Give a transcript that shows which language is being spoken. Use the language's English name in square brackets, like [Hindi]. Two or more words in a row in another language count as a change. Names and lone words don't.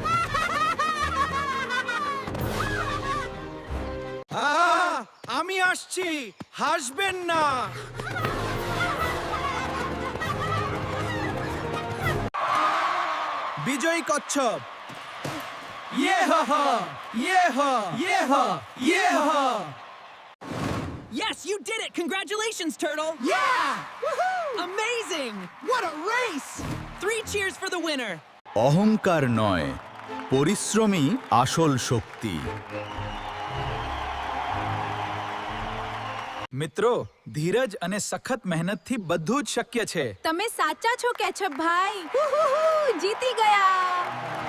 [Bangla] আমি আসছি, হাসবেন না। বিজয়ী কচ্ছপ। ইয়ে হা, ইয়ে হা, ইয়ে হা, ইয়ে হা। [English] Yes, you did it! Congratulations, Turtle! Yeah! Amazing! What a race! 3 cheers for the winner! [Bangla] অহংকার নয়, পরিশ্রমই আসল শক্তি। [Gujarati] મિત્રો, ધીરજ અને સખત મહેનતથી બધું જ શક્ય છે. તમે સાચા છો કેશવ ભાઈ. જીતી ગયા.